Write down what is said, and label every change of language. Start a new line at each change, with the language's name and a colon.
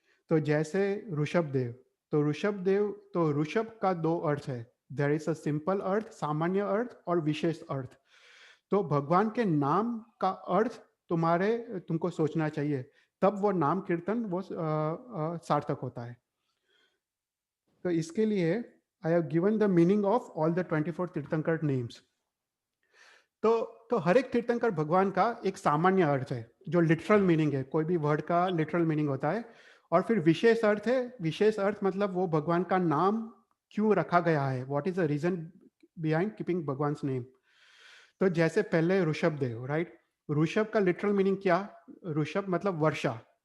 Hindi: तो जैसे ऋषभदेव, तो ऋषभ का 2 अर्थ है,
English: there is a simple अर्थ,
Hindi: सामान्य अर्थ, और विशेष अर्थ। तो भगवान के नाम का अर्थ तुमको सोचना चाहिए, तब वो नाम कीर्तन वो सार्थक होता है। तो इसके लिए
English: I have given the meaning of all the 24 tirthankara names.
Hindi: तो हर एक तीर्थंकर भगवान का एक सामान्य अर्थ है जो लिटरल मीनिंग है, कोई भी वर्ड का लिटरल मीनिंग होता है, और फिर विशेष अर्थ है। विशेष अर्थ मतलब वो भगवान का नाम क्यों रखा गया है,
English: What is the reason behind keeping भगवान name.
Hindi: तो जैसे पहले ऋषभ देव, राइट, ऋषभ का लिटरल मीनिंग क्या, ऋषभ मतलब वर्षा।